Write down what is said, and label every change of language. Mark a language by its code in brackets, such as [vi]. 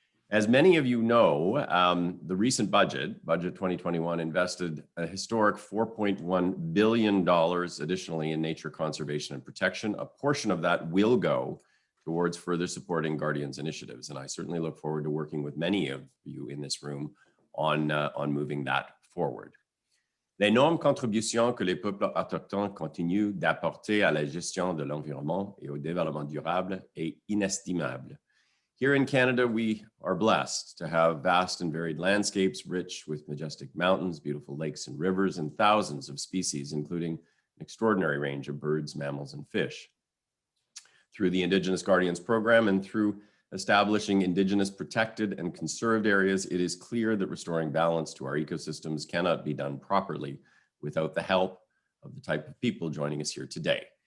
[en] As many of you know, the recent budget 2021, invested a historic $4.1 billion additionally in nature conservation and protection. A portion of that will go towards further supporting Guardians initiatives. And I certainly look forward to working with many of you in this room on moving that forward. [fr] L'énorme contribution que les peuples autochtones continuent d'apporter à la gestion de l'environnement et au développement durable est inestimable. [en] Here in Canada, we are blessed to have vast and varied landscapes, rich with majestic mountains, beautiful lakes and rivers, and thousands of species, including an extraordinary range of birds, mammals, and fish. Through the Indigenous Guardians Program and through establishing Indigenous protected and conserved areas, it is clear that restoring balance to our ecosystems cannot be done properly without the help of the type of people joining us here today.